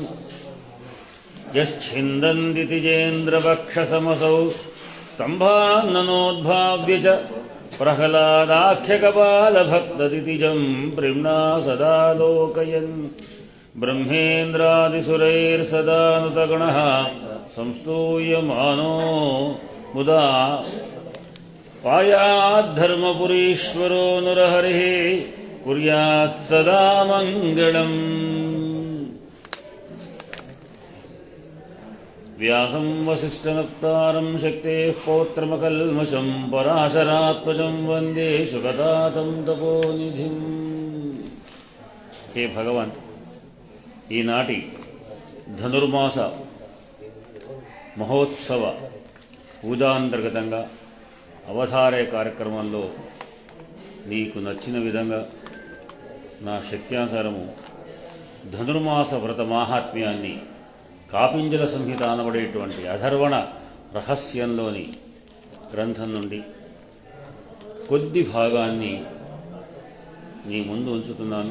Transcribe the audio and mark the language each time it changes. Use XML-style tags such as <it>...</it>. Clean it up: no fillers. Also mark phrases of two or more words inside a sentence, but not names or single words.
<sa>यश्छिन्दन्ति तिजेन्द्रवक्षसमसौ स्तम्भान्ननोद्भाव्य च प्रह्लादाख्यकपालभक्तदितिजं प्रेम्णा सदा लोकयन् ब्रह्मेन्द्रादिसुरैर्सदानुतगणः संस्तूयमानो मुदा पायाद्धर्मपुरीश्वरो नरहरिः कुर्यात् सदा मङ्गलम्। व्यासं वसिष्ठनप्तारं शक्तेः पौत्रमकल्मषं पराशरात्मजं वन्दे सुगतातं तपोनिधिम्। हे भगवान्,</sa> <te>ఈనాటి ధనుర్మాస మహోత్సవ పూజాంతర్గతంగా అవధారే కార్యక్రమంలో నీకు నచ్చిన విధంగా నా శక్త్యానుసారము ధనుర్మాస వ్రత మాహాత్మ్యాన్ని కాపింజల సంహిత అనబడేటువంటి అధర్వణ రహస్యంలోని గ్రంథం నుండి కొద్ది భాగాన్ని నీ ముందు ఉంచుతున్నాను.</te>